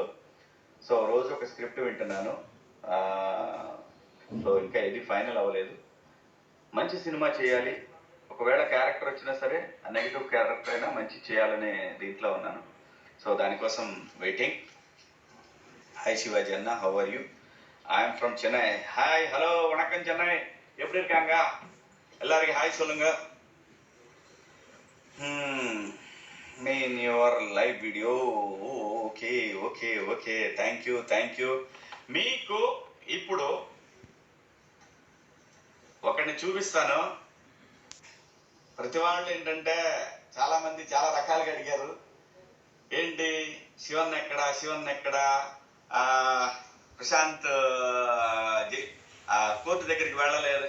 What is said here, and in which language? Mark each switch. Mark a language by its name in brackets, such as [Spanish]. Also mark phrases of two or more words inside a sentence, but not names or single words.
[Telugu] సో రోజు ఒక స్క్రిప్ట్ వింటున్నాను. సో ఇంకా ఇది ఫైనల్ అవ్వలేదు. మంచి సినిమా చేయాలి, ఒకవేళ క్యారెక్టర్ వచ్చినా సరే [English] negative character [Telugu] అయినా మంచి చేయాలనే దీంట్లో ఉన్నాను. సో దానికోసం వెయిటింగ్. హాయ్ శివాజీ అన్న, [English] How are you? I'm from Chennai. hi, hello, [Tamil] வணக்கம் சென்னை, எப்படி இருக்காங்க எல்லாருக்கும் ஹாய் சொல்லுங்க. [English] mean your live video. okay thank you. [Telugu] మీకు ఇప్పుడు ఒకరిని చూపిస్తాను. ప్రతి వాళ్ళు ఏంటంటే చాలా మంది చాలా రకాలుగా అడిగారు, ఏంటి శివన్ ఎక్కడా, ప్రశాంత్ కోర్టు దగ్గరికి వెళ్ళలేదు.